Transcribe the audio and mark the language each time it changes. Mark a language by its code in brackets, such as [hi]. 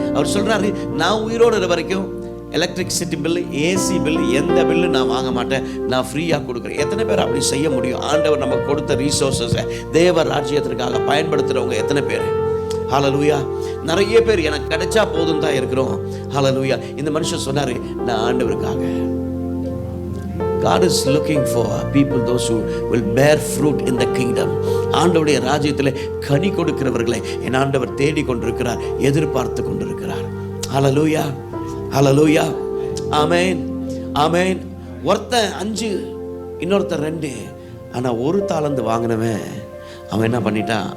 [ta] அவர் சொல்கிறாரு, நான் உயிரோடு இருக்க வரைக்கும் எலக்ட்ரிசிட்டி பில்லு, ஏசி பில்லு, எந்த பில்லு நான் வாங்க மாட்டேன், நான் ஃப்ரீயாக கொடுக்குறேன். எத்தனை பேர் அப்படி செய்ய முடியும்? ஆண்டவர் நமக்கு கொடுத்த ரீசோர்ஸஸை தேவ ராஜ்யத்திற்காக பயன்படுத்துகிறவங்க எத்தனை பேர்? ஹல்லேலூயா. நிறைய பேர் எனக்கு கிடைச்சா போதும் தான் இருக்கிறோம். ஹல்லேலூயா. இந்த மனுஷன் சொன்னாரு, நான் ஆண்டவருக்காக. [en] God is looking for people, those who will bear fruit in the kingdom. [ta] ஆண்டவருடைய ராஜ்யத்தில் கனி கொடுக்கிறவர்களை என் ஆண்டவர் தேடி கொண்டிருக்கிறார், எதிர்பார்த்து கொண்டிருக்கிறார். ஹல்லேலூயா, ஹல்லேலூயா, ஆமென், ஆமென். ஒருத்தன் 5, இன்னொருத்தன் 2. ஆனால் 1 தாலந்து வாங்கினவன் அவன் என்ன பண்ணிட்டான்?